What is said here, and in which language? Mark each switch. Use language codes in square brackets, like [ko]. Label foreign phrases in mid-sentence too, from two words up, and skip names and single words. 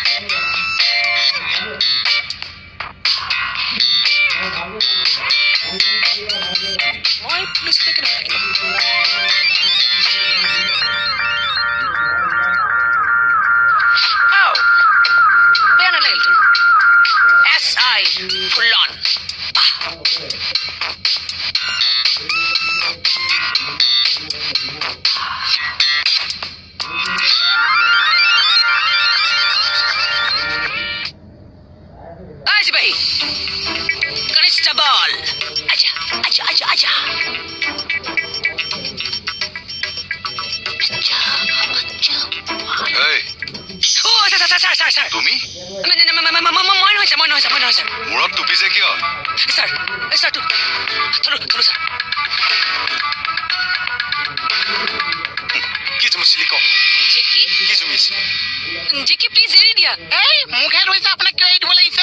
[as] মই পুলিচতে কেনেকুৱা থাকিম বেয়া নালাগিল SI ফুলন [hi] सिपाही कॉन्स्टेबल आजा आजा आजा आजा सर [as] তুমি মই নহয় স্যার মূৰত টুপি যে কিয় স্যার সর কি তুমি চিলিক জেকি কি তুমি জেকি প্লিজ এৰি দিয়া এই মুখে ধৰিছে আপোনাক কিয় এৰি দিব লাগিছে